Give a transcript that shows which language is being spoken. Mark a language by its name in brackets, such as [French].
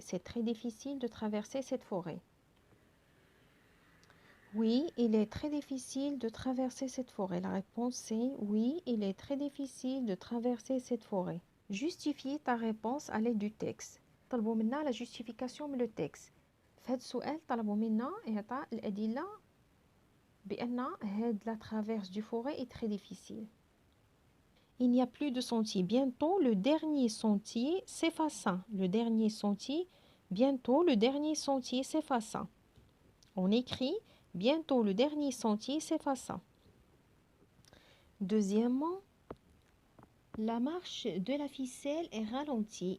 [French] C'est très difficile de traverser cette forêt. Oui, il est très difficile de traverser cette forêt. La réponse est oui, il est très difficile de traverser cette forêt. Justifie ta réponse à l'aide du texte. [Arabic] طلبوا منا [French] la justification من le texte. [Arabic] في هذا السؤال طلبوا منا إعطاء الأدلة بأن هاد [French] la traverse du forêt est très difficile. Il n'y a plus de sentier. Bientôt, le dernier sentier s'effaça. Le dernier sentier, bientôt, le dernier sentier s'effaça. On écrit bientôt, le dernier sentier s'effaça. Deuxièmement, la marche de la ficelle est ralentie.